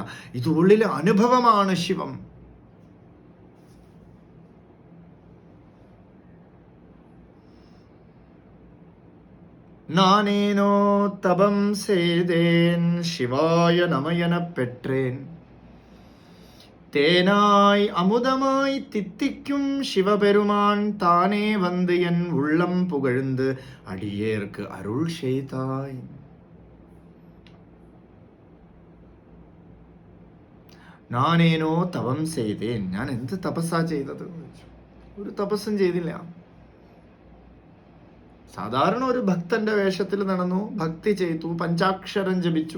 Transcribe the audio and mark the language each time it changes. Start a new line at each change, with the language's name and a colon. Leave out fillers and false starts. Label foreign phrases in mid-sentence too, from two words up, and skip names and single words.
Malayalam: ഇത് ഉള്ളിലെ അനുഭവമാണ് ശിവം.
Tamil: நானேனோ தவம் செய்தேன் சிவாய நம எனப் பெற்றேன், தேனாய் அமுதமாய் தித்திக்கும் சிவபெருமான் தானே வந்து என் உள்ளம் புகழ்ந்து அடியேற்கு அருள் செய்தாய். நானேனோ தவம் செய்தேன்,
Malayalam: ഞാൻ എന്ത് തപസ്സാ ചെയ്തത്? ഒരു തപസ്സും ചെയ്തില്ല. സാധാരണ ഒരു ഭക്തന്റെ വേഷത്തിൽ നടന്നു, ഭക്തി ചെയ്തു, പഞ്ചാക്ഷരം ജപിച്ചു.